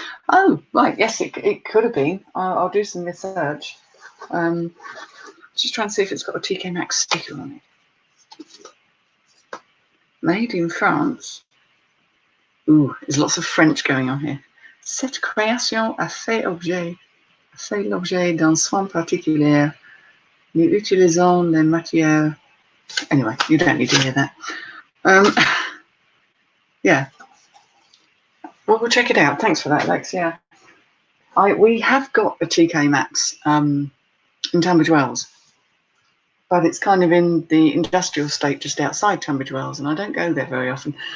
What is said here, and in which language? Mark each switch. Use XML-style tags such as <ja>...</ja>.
<en>Oh, right, yes, it could have been. I'll do some research. Just trying to see if it's got a TK Maxx sticker on it. Made in France. Ooh, there's lots of French going on here.</en> <fr>Cette création a fait l'objet d'un soin particulier. Nous utilisons les matières.</fr> <en>Anyway, you don't need to hear that. Yeah. Well, we'll check it out. Thanks for that, Lex. Yeah. We have got a TK Maxx in Tunbridge Wells, but it's kind of in the industrial estate just outside Tunbridge Wells, and I don't go there very often.</en>